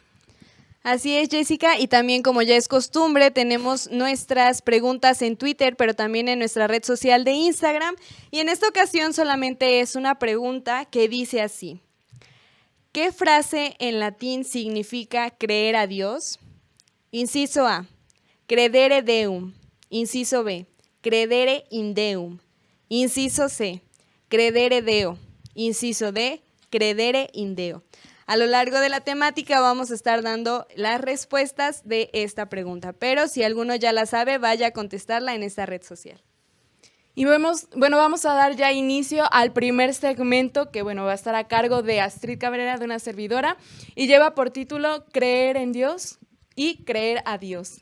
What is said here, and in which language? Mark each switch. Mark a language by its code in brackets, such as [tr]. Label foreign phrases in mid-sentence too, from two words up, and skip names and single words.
[es] Así es, Jessica, y también como ya es costumbre, tenemos nuestras preguntas en Twitter, pero también en nuestra red social de Instagram. Y en esta ocasión solamente es una pregunta que dice así: ¿qué frase en latín significa creer a Dios? Inciso A, [la] credere deum. [es] Inciso B, [la] credere in deum. [es] Inciso C, [la] credere deo. [es] Inciso D, [la] credere in deo. [es] A lo largo de la temática vamos a estar dando las respuestas de esta pregunta, pero si alguno ya la sabe, vaya a contestarla en esta red social. Y vamos a dar ya inicio al primer segmento que va a estar a cargo de Astrid Cabrera, de una servidora, y lleva por título Creer en Dios y creer a Dios.